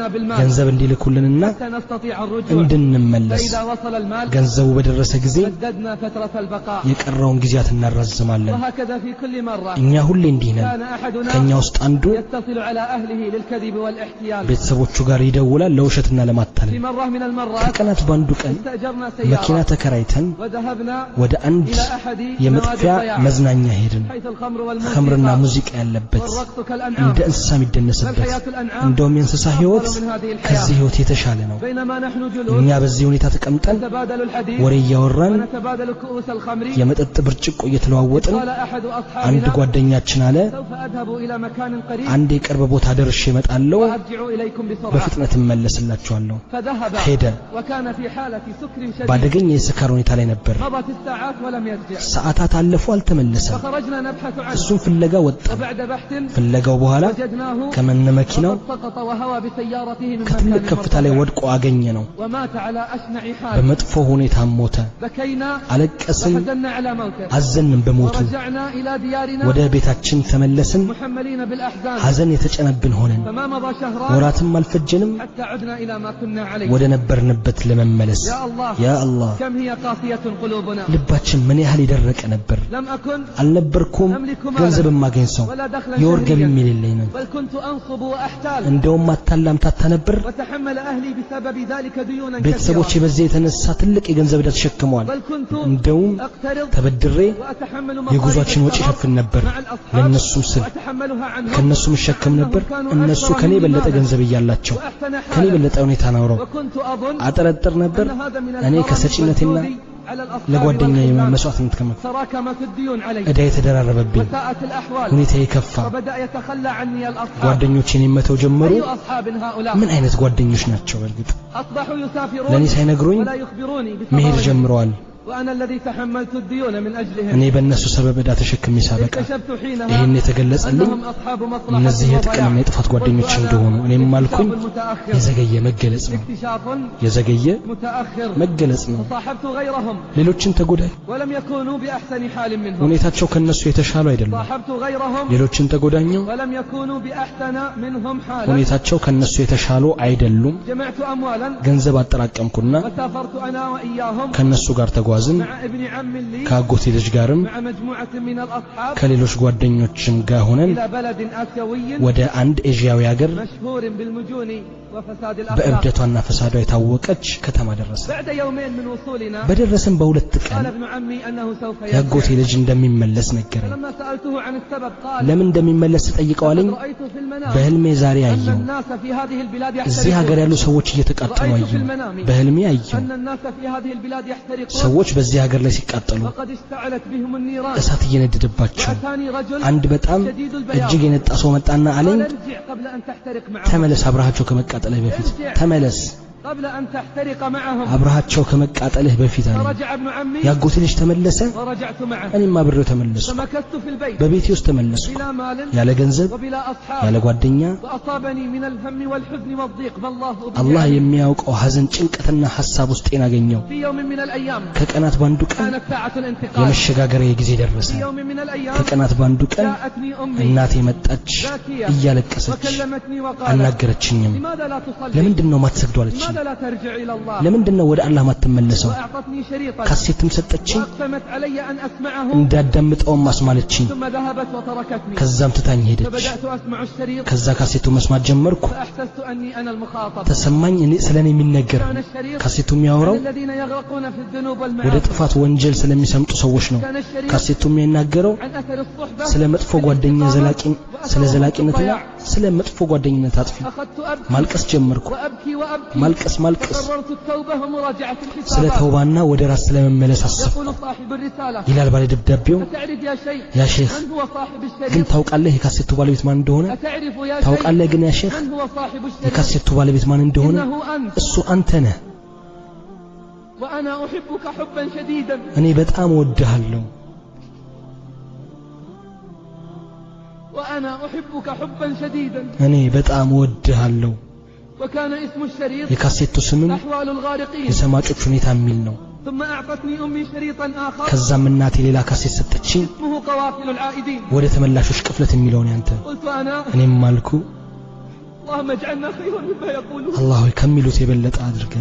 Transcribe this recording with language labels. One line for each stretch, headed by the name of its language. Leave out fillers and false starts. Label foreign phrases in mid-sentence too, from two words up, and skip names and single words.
Amharic: ገንዘብ እንዲልኩልንና
Arabic: حتى نستطيع نستطيع الرجوع
Amharic: እንድንመለስ
Arabic: فإذا وصل المال
Amharic: ገንዘቡ በደረሰ ጊዜ
Arabic: سددنا فترة البقاء
Amharic: የቀረውን ጊዜያት እናራዝማለን
Arabic: وهكذا في كل مرة
Amharic: እኛ ሁሌ እንዲህ ነን
Arabic: كان أحدنا
Amharic: ከኛ ውስጥ አንዱ
Arabic: يتصل على أهله للكذب والاحتيال
Amharic: ቤተሰቦቹ ጋር ይደውላል ለውሸትና ለማታለል
Arabic: في مرة من المرات
Amharic: ከቀናት ባንዱ ቀን
Arabic: استأجرنا
Amharic: መኪና
Arabic: سيارة
Amharic: ተከራይተን
Arabic: وذهبنا
Amharic: ወደ አንድ
Arabic: إلى أحد
Amharic: የመጥፊያ
Arabic: نوادي الضياع
Amharic: መዝናኛ ሄድን
Arabic: حيث الخمر
Amharic: ኸምርና
Arabic: والموسيقى
Amharic: ሙዚቃ ያለበት
Arabic: والرقص
Amharic: እንደ
Arabic: كالأنعام
Amharic: እንስሳ የሚደነስበት
Arabic: فالحياة الأنعام
Amharic: እንደውም የእንስሳ ህይወት
Arabic: أفضل من هذه الحياة
Amharic: ከዚህ ህይወት የተሻለ ነው
Arabic: بينما نحن
Amharic: እኛ
Arabic: جلوس
Amharic: በዚህ ሁኔታ ተቀምጠን
Arabic: نتبادل الحديث
Amharic: ወሬ እያወራን
Arabic: ونتبادل كؤوس الخمر
Amharic: የመጠጥ ብርጭቆ እየተለዋወጥን
Arabic: قال أحد
Amharic: አንድ
Arabic: أصحابنا
Amharic: ጓደኛችን አለ
Arabic: سوف أذهب إلى مكان قريب
Amharic: አንድ የቅርብ ቦታ ደርሼ እመጣለሁ
Arabic: وأرجع إليكم بسرعة
Amharic: በፍጥነት እመለስላችኋለሁ
Arabic: فذهب
Amharic: ሄደ
Arabic: وكان في حالة سكر شديد
Amharic: ባደገኛ የስካር ሁኔታ ላይ ነበር
Arabic: مضت الساعات ولم يرجع
Amharic: ሰዓታት አለፉ አልተመለሰም
Arabic: فخرجنا نبحث عنه
Amharic: እሱን ፍለጋ ወጣን
Arabic: وبعد بحث
Amharic: ፍለጋው በኋላ
Arabic: وجدناه
Amharic: ከመነ መኪናው
Arabic: وقد سقط وهوى بسيارته من
Amharic: ከትልቅ
Arabic: مكان
Amharic: ከፍታ ላይ ወድቆ አገኘ ነው
Arabic: ومات على أشنع حال
Amharic: በመጥፎ ሁኔታ ሞተ
Arabic: بكينا
Amharic: አለቀስን
Arabic: وحزنا على موته
Amharic: አዘንን በሞቱ
Arabic: ورجعنا إلى ديارنا
Amharic: ወደ ቤታችን ተመለስን
Arabic: محملين بالأحزان
Amharic: ሐዘን የተጨነብን ሆነን
Arabic: فما مضى شهران
Amharic: ወራትም አልፈጀንም
Arabic: حتى عدنا إلى ما كنا عليه
Amharic: ወደ ነበርንበት ለመመለስ
Arabic: يا الله يا الله كم هي قاسية قلوبنا
Amharic: ልባችን ምን ያህል ይደረቀ ነበር
Arabic: لم أكن
Amharic: አልነበርኩም ገንዘብ ማገኝ ሰው
Arabic: ولا دخل
Amharic: የወር ገቢ
Arabic: شهريا
Amharic: የሌለኝ ነው
Arabic: بل كنت أنصب وأحتال
Amharic: እንደውም አታላምታታ ነበር
Arabic: وتحمل أهلي بسبب ذلك ديونا
Amharic: ቤተሰቦቼ
Arabic: كثيرة
Amharic: በዚህ የተነሳ ትልቅ የገንዘብ ዕዳ ተሸክመዋል
Arabic: بل كنت
Amharic: እንደውም
Arabic: أقترض
Amharic: ተበድሬ
Arabic: وأتحمل
Amharic: የጉዟችን ወጪ ሸፍን ነበር
Arabic: مع الأصحاب
Amharic: ለነሱም ስል
Arabic: وأتحملها عنهم
Amharic: ከነሱም ሸከም ነበር እነሱ ከኔ በለጠ ገንዘብ እያላቸው
Arabic: وأحسن
Amharic: ከኔ
Arabic: حالا
Amharic: በለጠ ሁኔታ ነው
Arabic: وكنت أظن
Amharic: አጠረጥር ነበር
Arabic: أن هذا من
Amharic: እኔ
Arabic: الكرم
Amharic: ከሰጪነቴና
Arabic: والجود على الأصحاب
Amharic: ለጓደኛዬ
Arabic: والخدام.
Amharic: መስዋዕትነት ከመክፈል
Arabic: تراكمت الديون علي
Amharic: ዕዳ የተደራረበብኝ
Arabic: وساءت الأحوال
Amharic: ሁኔታ የከፋ
Arabic: وبدأ يتخلى عني الأصحاب
Amharic: ጓደኞቼን የመተው ጀመሩ
Arabic: أي أصحاب هؤلاء
Amharic: ምን አይነት ጓደኞች ናቸው በእርግጥ
Arabic: أصبحوا يسافرون
Amharic: ለኔ ሳይነግሩኝ
Arabic: ولا يخبروني
Amharic: መሄድ
Arabic: بسفرهم
Amharic: ጀምረዋል
Arabic: وأنا الذي تحملت الديون من أجلهم
Amharic: እኔ በእነሱ ሰበብ ዕዳ ተሸክሜ ሳበቃ
Arabic: اكتشفت حينها
Amharic: ይህን የተገለጸልኝ
Arabic: أنهم أصحاب مصلحة
Amharic: እነዚህ የጥቅምና
Arabic: وضياع
Amharic: የጥፋት ጓደኞች
Arabic: قلت أنا
Amharic: እንደሆኑ እኔም አልኩኝ
Arabic: اكتشاف متأخر
Amharic: የዘገየ መገለጽ ነው
Arabic: اكتشاف
Amharic: የዘገየ
Arabic: متأخر
Amharic: መገለጽ ነው
Arabic: وصاحبت غيرهم
Amharic: ሌሎችን ተጎዳኝ
Arabic: ولم يكونوا بأحسن حال منهم
Amharic: ሁኔታቸው ከነሱ የተሻሉ አይደለም
Arabic: صاحبت غيرهم
Amharic: ሌሎችን ተጎዳኘው
Arabic: ولم يكونوا بأحسن منهم حالا
Amharic: ሁኔታቸው ከነሱ የተሻሉ አይደሉም
Arabic: جمعت أموالا
Amharic: ገንዘብ አጠራቀምኩና
Arabic: وسافرت أنا وإياهم
Amharic: ከነሱ ጋር ተጓዝን
Arabic: مع ابن عم لي
Amharic: ከአጎቴ ልጅ ጋርም
Arabic: مع مجموعة من الأصحاب
Amharic: ከሌሎች ጓደኞችም ጋር ሆነን
Arabic: إلى بلد آسيوي
Amharic: ወደ አንድ ኤዥያዊ ሀገር
Arabic: مشهور بالمجون وفساد الأخلاق
Amharic: በእብደቷና ፈሳዷ የታወቀች ከተማ ደረሰ
Arabic: بعد يومين من وصولنا
Amharic: በደረሰን በሁለት
Arabic: قال
Amharic: ቀን
Arabic: ابن عمي أنه سوف
Amharic: ያጎቴ
Arabic: يرجع
Amharic: ልጅ እንደሚመለስ ነገረኝ
Arabic: فلما سألته عن السبب قال
Amharic: ለምን እንደሚመለስ ጠይቀዋለኝ
Arabic: لقد رأيت في المنام
Amharic: በህልሜ ዛሬ
Arabic: أن
Amharic: አየሁ
Arabic: الناس في هذه البلاد
Amharic: እዚህ ሀገር
Arabic: يحترقون
Amharic: ያሉ ሰዎች እየተቃጠሉ
Arabic: رأيت
Amharic: አየሁ
Arabic: في المنام
Amharic: በህልሜ አየሁ
Arabic: أن الناس في هذه البلاد يحترقون
Amharic: ሰዎች በዚህ ሀገር ላይ ሲቃጠሉ
Arabic: وقد اشتعلت بهم النيران
Amharic: እሳት እየነደደባቸው
Arabic: وأتاني رجل
Amharic: አንድ በጣም
Arabic: شديد
Amharic: እጅግ
Arabic: البياض
Amharic: የነጣ ሰው መጣና አለኝ
Arabic: قال ارجع قبل أن تحترق معهم
Amharic: ተመለስ አብረሃቸው ከመቃጠልህ በፊት ተመለስ
Arabic: قبل أن تحترق معهم
Amharic: አብረሃቸው ከመቃጠልህ በፊት አለኝ
Arabic: فرجع ابن عمي
Amharic: ያጎቴ ልጅ ተመለሰ
Arabic: ورجعت معه
Amharic: እኔም አብሬው ተመለስኩ
Arabic: فمكثت في البيت
Amharic: በቤቴ ውስጥ ተመለስኩ
Arabic: بلا مال
Amharic: ያለ ገንዘብ
Arabic: وبلا أصحاب
Amharic: ያለ ጓደኛ
Arabic: وأصابني من الهم والحزن والضيق فالله
Amharic: አላህ
Arabic: بي
Amharic: የሚያውቀው ሐዘን ጭንቀትና ሐሳብ ውስጤን አገኘው
Arabic: في يوم من الأيام
Amharic: ከቀናት ባንዱ ቀን
Arabic: كانت ساعة الانتقال
Amharic: የመሸጋገሪያ ጊዜ ደረሰ
Arabic: في يوم من الأيام
Amharic: ከቀናት ባንዱ ቀን
Arabic: جاءتني أمي
Amharic: እናቴ መጣች እያለቀሰች
Arabic: وكلمتني وقالت
Amharic: አናገረችኝም
Arabic: لماذا لا تصلي
Amharic: ለምንድነው ማትሰግዱ አለችኝ
Arabic: لماذا لا ترجع إلى الله
Amharic: ለምንድነው ወደ አላህ ማትመለሰው
Arabic: وأعطتني شريطا
Amharic: ካሴትም ሰጠችኝ
Arabic: وأقسمت علي أن أسمعه
Amharic: እንዳዳምጠውም አስማለችኝ
Arabic: ثم ذهبت وتركتني
Amharic: ከዛም ትታኝ ሄደች
Arabic: فبدأت أسمع الشريط
Amharic: ከዛ ካሴቱ መስማት ጀመርኩ
Arabic: فأحسست أني أنا المخاطب
Amharic: ተሰማኝ እኔ ስለኔ የሚነገር
Arabic: كان الشريط
Amharic: ካሴቱ የሚያወራው
Arabic: عن الذين يغرقون في الذنوب
Amharic: ወደ
Arabic: والمعاصي
Amharic: ጥፋት ወንጀል ስለሚሰምጡ ሰዎች ነው
Arabic: كان الشريط
Amharic: ካሴቱ የሚናገረው
Arabic: عن أثر الصحبة
Amharic: ስለ መጥፎ ጓደኛ ስለ ዘላቂነትና ስለ መጥፎ ጓደኝነት አጥፊ
Arabic: أخذت أبكي
Amharic: ማልቀስ ጀመርኩ
Arabic: وأبكي وأبكي
Amharic: ማልቀስ
Arabic: فقررت التوبة ومراجعة
Amharic: ስለ
Arabic: الحسابات
Amharic: ተውባና ወደ ራስ ስለመመለስ አሰብኩ
Arabic: يقول صاحب الرسالة
Amharic: ይላል ባለ ደብዳቤው
Arabic: أتعرف يا شيخ يا شيخ من هو صاحب
Amharic: ግን
Arabic: الشريط
Amharic: ታውቃለህ የካሴቱ ባለቤት ማን እንደሆነ
Arabic: أتعرف يا شيخ
Amharic: ታውቃለህ ግን
Arabic: يا شيخ من هو صاحب الشريط
Amharic: የካሴቱ ባለቤት ማን እንደሆነ
Arabic: إنه أنت
Amharic: እሱ አንተ ነህ
Arabic: وأنا أحبك حبا شديدا
Amharic: እኔ በጣም እወድሃለሁ
Arabic: وأنا أحبك حبا شديدا
Amharic: እኔ በጣም እወድሃለሁ
Arabic: وكان اسم الشريط
Amharic: የካሴቱ ስምም
Arabic: أحوال الغارقين
Amharic: የሰማጮች ሁኔታ የሚል ነው
Arabic: ثم أعطتني أمي شريطا آخر
Amharic: ከዛም እናቴ ሌላ ካሴት ሰጠችኝ
Arabic: اسمه قوافل العائدين
Amharic: ወደ ተመላሾች ቅፍለት የሚለውን ያንተ
Arabic: قلت أنا
Amharic: እኔም ማልኩ
Arabic: اللهم اجعلنا خيرا مما يقولون
Amharic: الله ከሚሉት የበለጠ አድርገን